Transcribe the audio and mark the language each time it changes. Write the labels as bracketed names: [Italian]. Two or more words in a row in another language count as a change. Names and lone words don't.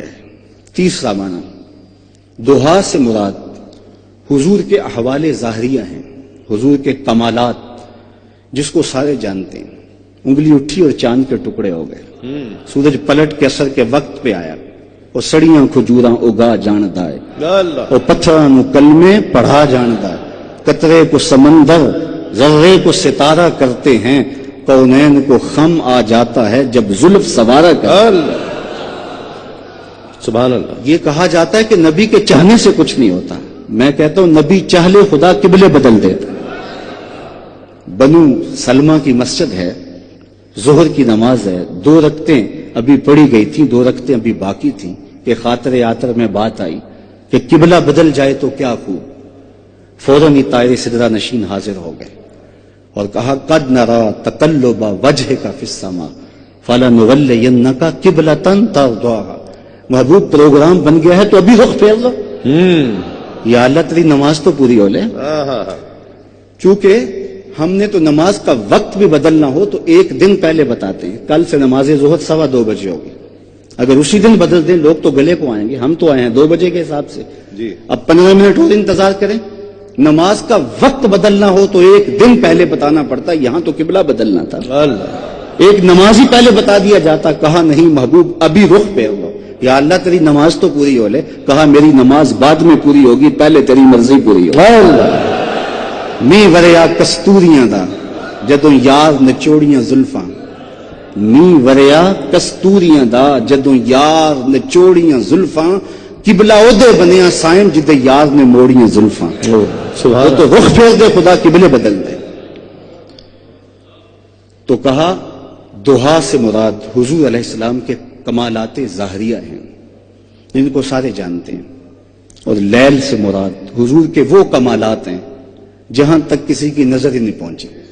[Urdu] تیسرا معنی دوحا سے مراد حضور کے احوال ظاہریہ ہیں، حضور کے کمالات جس کو سارے جانتے ہیں. انگلی اٹھی اور چاند کے ٹکڑے ہو گئے. سورج پلٹ کے اثر کے وقت پہ آیا [Punjabi] اور سڑیاں کھجوراں اگا جاندہ ہے اور پتھراں نو کلمے پڑھا جاندہ ہے. [Urdu] قطرے کو سمندر ذرے کو ستارہ کرتے ہیں، کونین کو خم آ جاتا ہے جب زلف سوارا کر. سبحان اللہ. یہ کہا جاتا ہے کہ نبی کے چاہنے سے کچھ نہیں ہوتا. میں کہتا ہوں نبی چاہ لے خدا قبلے بدل دیتا. بنو سلمہ کی مسجد ہے، ظہر کی نماز ہے، 2 رکعتیں ابھی پڑھی گئی تھیں، 2 رکعتیں ابھی باقی تھیں کہ خاطر آتر میں بات آئی کہ قبلہ بدل جائے تو کیا خوب. فوراً ہی طائر سدرہ نشین حاضر ہو گئے اور کہا [Arabic] قد نرا تقلب وجهک فی السماء فلنولینک قبلۃ ترضاها. [Urdu] محبوب پروگرام بن گیا ہے تو ابھی رخ پھیر لو. یا اللہ تیری نماز تو پوری ہو لے. چونکہ ہم نے تو نماز کا وقت بھی بدلنا ہو تو 1 دن پہلے بتاتے ہیں. کل سے نماز ظہر 2:15 بجے ہوگی. اگر اسی دن بدل دیں لوگ تو گلے کو آئیں گے. ہم تو آئے ہیں 2 بجے کے حساب سے. اب 15 منٹ اور انتظار کریں. نماز کا وقت بدلنا ہو تو 1 دن پہلے بتانا پڑتا. یہاں تو قبلہ بدلنا تھا. ایک نماز ہی پہلے بتا دیا جاتا. کہا نہیں محبوب ابھی رخ پھیر لو. یا اللہ تیری نماز تو پوری ہو لے. کہا میری نماز بعد میں پوری ہوگی، پہلے تیری مرضی پوری ہو. [Punjabi] می وریا کستوریاں دا جدوں یار نچوڑیاں زلفاں. می وریا کستوریاں دا جدوں یار نچوڑیاں زلفاں. قبلہ اودے بنیا سائن جدے یار نے موڑیاں زلفاں. [Urdu] تو رخ پھیر دے خدا قبلے بدل دے. تو کہا دوحا سے مراد حضور علیہ السلام کے کمالات ظاہریہ ہیں جن کو سارے جانتے ہیں. اور لیل سے مراد حضور کے وہ کمالات ہیں جہاں تک کسی کی نظر ہی نہیں پہنچی.